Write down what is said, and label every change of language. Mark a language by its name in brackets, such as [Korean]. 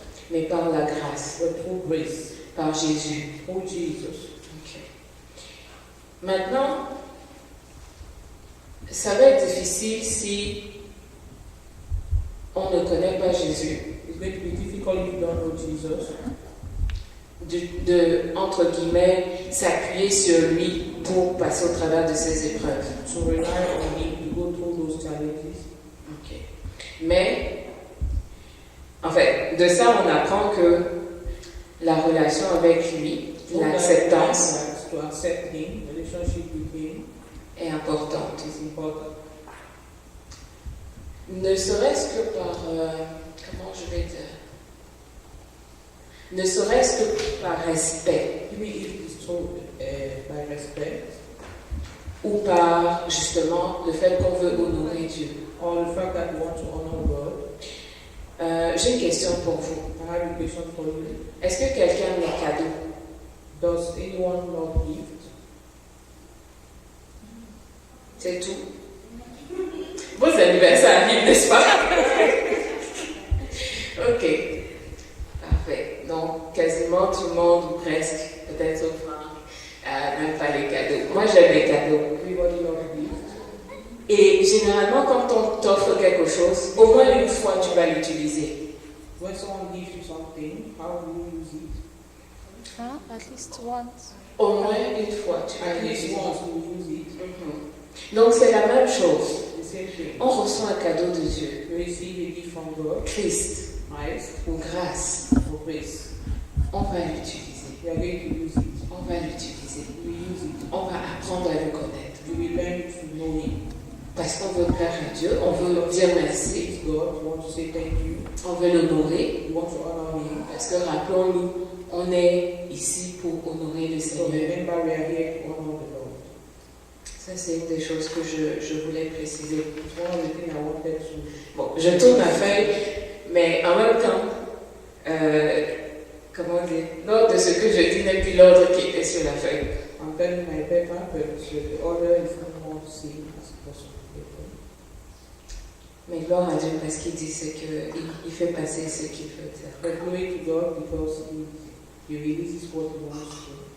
[French] Mais par la grâce, par Jésus. Okay. Maintenant, Ça va être difficile si on ne connaît pas Jésus. [English] It's going to be difficult if you don't know Jesus. [French] De entre guillemets, s'appuyer sur lui pour passer au travers de ces épreuves. [English] To rely on him to go through those challenges. [French] Okay. Mais, en fait, de ça, on apprend que la relation avec lui, l'acceptance, [English] to accept him, relationship with him, [French] est importante. [English] is important. [French] Ne serait-ce que par, comment je vais dire, ne serait-ce que par respect. [English] Even if it's told by respect, [French] ou par justement le fait qu'on veut honorer Dieu. [English] or the fact that we want to honor God. [French] J'ai une question pour vous. [English] I have a question for you. [French] Est-ce que quelqu'un aime les cadeaux? [English] Does anyone love gift? [French] C'est tout. Vos anniversaires arrivent, n'est-ce pas? Ok. Parfait. Donc, quasiment tout le monde, ou presque, peut-être sauf Franck, n'aime pas les cadeaux. Moi, j'aime les cadeaux. [English] Everybody loves gift. [French] Et généralement, quand on t'offre quelque chose, au moins une fois, tu vas l'utiliser. [English] When someone gives you something, how do you use it? At least once. [French] Au moins une fois, tu vas [English] At least [French] l'utiliser. [English] once you use it. [French] Donc, c'est la même chose. [English] The same thing. [French] On reçoit un cadeau de Dieu. [English] You receive a gift from God, Christ, Christ, [French] ou grâce. [English] or grace. [French] On va l'utiliser. [English] You are going to use it. [French] On va l'utiliser. [English] You will use it. [French] On va apprendre à le connaître. [English] You will learn to know him. [French] Parce qu'on veut plaire à Dieu, on veut dire merci, [English] Praise God. You want to say thank you. [French] on veut l'honorer. [English] You want to honor him. [French] Parce que rappelons-nous, on est ici pour honorer le [English] So [French] Seigneur. [English] remember, we are here to honor the Lord. [French] Ça, c'est une des choses que je voulais préciser. [English] It's one of the things I wanted to. [French] Bon, je tourne ma feuille, mais en même temps, comment dire, l'ordre de ce que je dis n'est plus l'ordre qui était sur la feuille. [English] I'm telling my paper, but the order is not more the same as it was on the paper. [French] Mais gloire à Dieu parce qu'il dit ce qu'il fait passer ce qu'il veut dire. [English] But glory to God because he releases what he wants to.